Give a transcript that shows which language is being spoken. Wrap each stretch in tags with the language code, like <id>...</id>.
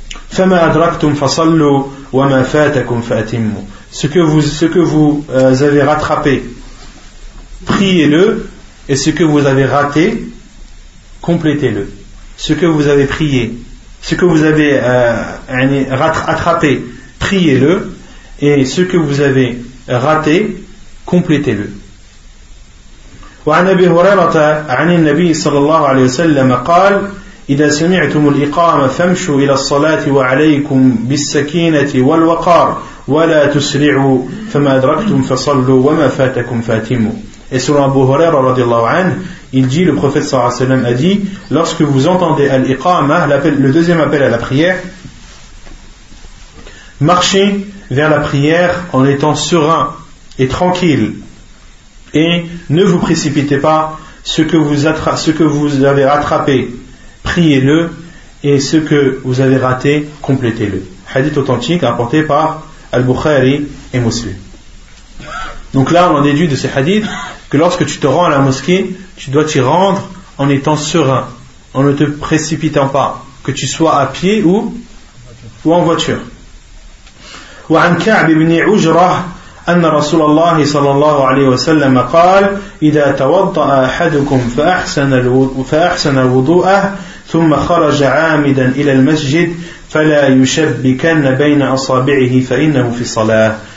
<ar>فَمَا أَدْرَكْتُمْ فَصَلُّوا وَمَا فَاتَكُمْ فَأَتِمُّوا,</ar> <fr>ce que vous avez rattrapé, priez-le, et ce que vous avez raté, complétez-le. Ce que vous avez prié, ce que vous avez attrapé, priez-le, et ce que vous avez raté, complétez-le.</fr> <ar>وعن أبي هريرة عن النبي صلى الله عليه وسلم قال إذا سمعتم الإقامة فامشوا إلى الصلاة وعليكم بالسكينة والوقار ولا تسرعوا فما أدركتم فصلوا وما فاتكم فاتموا.</ar> <fr>Et selon Abu Huraira</fr> <ar>radiallahu anhu,</ar> <fr>il dit, le prophète</fr> <ar>sallallahu alayhi wa sallam</ar> <fr>a dit, lorsque vous entendez al-iqamah, le deuxième appel à la prière, marchez vers la prière en étant serein et tranquille, et ne vous précipitez pas, ce que vous avez rattrapé, priez-le, et ce que vous avez raté, complétez-le. Hadith authentique apporté par Al-Bukhari et Muslim. Donc là, on en déduit de ces hadiths que lorsque tu te rends à la mosquée, tu dois t'y rendre en étant serein, en ne te précipitant pas, que tu sois à pied ou en voiture.</fr> <ar>وعن كعب بن عجرة أن رسول الله صلى الله عليه وسلم قال إذا توضأ أحدكم فأحسن الوضوء ثم خرج عامدا إلى المسجد فلا يشبكن بين أصابعه فإنه في صلاة.</ar>